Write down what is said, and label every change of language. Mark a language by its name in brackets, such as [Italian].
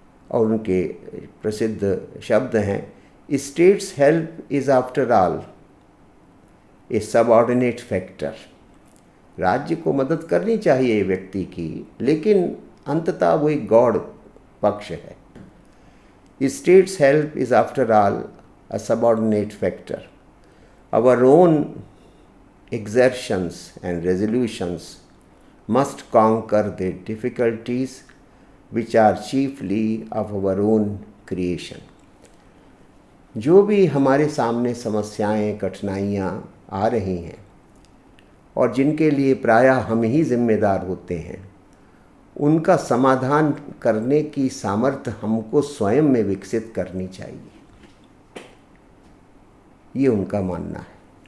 [Hindi] और उनके प्रसिद्ध शब्द हैं, [English] States help is after all a subordinate factor. [Hindi] राज्य को मदद करनी चाहिए व्यक्ति की, लेकिन अंततः वो एक गौड़ पक्ष है। [English] States help is after all a subordinate factor. Our own exertions and resolutions must conquer the difficulties which are chiefly of our own creation. [Hindi] जो भी हमारे सामने समस्याएं, कठिनाइयाँ आ रही हैं और जिनके लिए प्रायः हम ही जिम्मेदार होते हैं, उनका समाधान करने की सामर्थ्य हमको स्वयं में विकसित करनी चाहिए, ये उनका मानना है।